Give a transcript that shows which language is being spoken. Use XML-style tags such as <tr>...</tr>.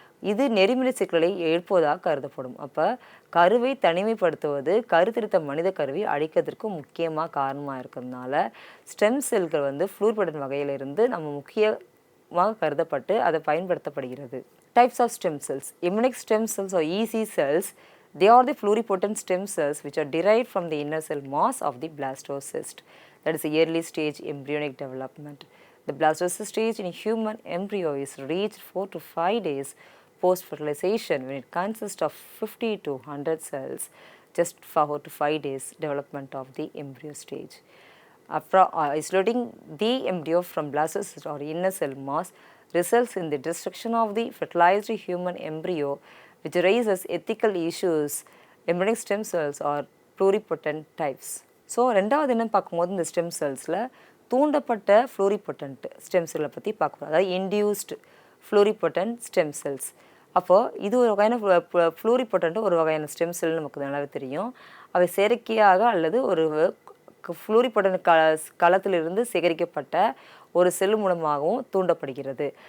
<ta>இது நெறிமுறை சிக்கலை எழுப்புவதாக கருதப்படும். அப்போ கருவை தனிமைப்படுத்துவது கருத்திருத்த மனித கருவை அழிக்கிறதுக்கு முக்கியமாக காரணமாக இருக்கிறதுனால ஸ்டெம் செல்கள் வந்து ப்ளூரிபொட்டன்ட் வகையிலிருந்து நம்ம முக்கியமாக கருதப்பட்டு அதை பயன்படுத்தப்படுகிறது.</ta> <en>Types of stem cells. Embryonic stem cells or EC cells, they are the pluripotent stem cells which are derived from the inner cell mass of the blastocyst. That is the early stage embryonic development. The blastocyst stage in a human embryo is reached 4 to 5 days post-fertilization, when it consists of 50 to 100 cells, just 4 to 5 days development of the embryo stage. After isolating the embryo from blastocyst or inner cell mass results in the destruction of the fertilized human embryo, which raises ethical issues. Embryonic stem cells are pluripotent types.</en> <ta>So ரெண்டாவது என்ன பார்க்கும்போது இந்த stem செல்ஸில் தூண்டப்பட்ட ப்ளூரிபொட்டன்ட் stem செல்லை பற்றி பார்க்கணும். அதாவது induced ப்ளூரிபொட்டன்ட் stem cells. அப்போது இது ஒரு வகையான ப்ளூரிபொட்டன்ட்டு ஒரு வகையான ஸ்டெம் செல் நமக்கு நல்லாவே தெரியும். அவை செயற்கையாக அல்லது ஒரு ப்ளூரிபொட்டன்ட் களத்திலிருந்து சேகரிக்கப்பட்ட ஒரு செல் மூலமாகவும் தூண்டப்படுகிறது.</ta>